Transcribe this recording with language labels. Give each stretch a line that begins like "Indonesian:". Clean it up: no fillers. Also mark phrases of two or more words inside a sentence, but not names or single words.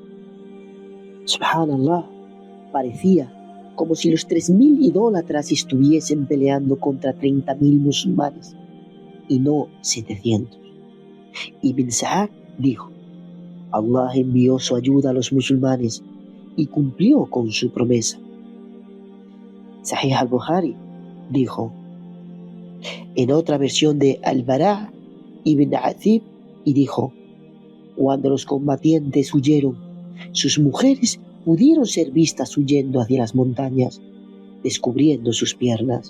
Spanish: Subhanallah, parecía como si los 3.000 idólatras estuviesen peleando contra 30.000 musulmanes y no 700. Ibn Sa'ad dijo: Allah envió su ayuda a los musulmanes y cumplió con su promesa. Sahih al-Bukhari dijo en otra versión de Al-Bara' ibn Azib, y dijo: cuando los combatientes huyeron, sus mujeres pudieron ser vistas huyendo hacia las montañas, descubriendo sus piernas.